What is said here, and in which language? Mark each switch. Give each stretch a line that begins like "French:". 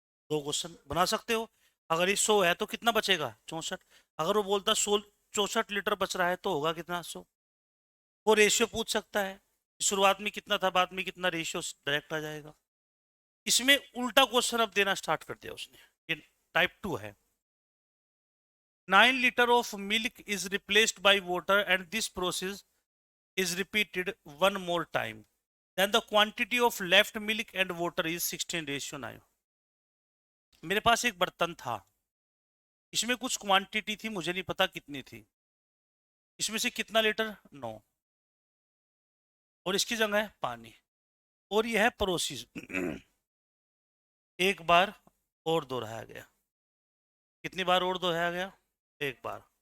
Hindi: 2 question बना सकते हो। अगर ये 100 है तो कितना बचेगा? 64। अगर वो बोलता 64 लीटर बच रहा है तो होगा कितना? 100। वो रेशियो पूछ सकता है, शुरुआत में कितना था, बाद में कितना, रेशियो डायरेक्ट आ जाएगा। इसमें उल्टा क्वेश्चन अब देना स्टार्ट कर दिया उसने। ये टाइप 2 है।
English: 9 litre of milk is replaced by water and this process is repeated one more time, then the quantity of left milk and water is 16:9।
Hindi: मेरे पास एक बर्तन था, इसमें कुछ क्वांटिटी थी, मुझे नहीं पता कितनी थी। इसमें से कितना लीटर? 9। और इसकी जगह है पानी। और यह है प्रोसेस एक बार और दोहराया गया। कितनी बार और दोहराया गया? एक बार।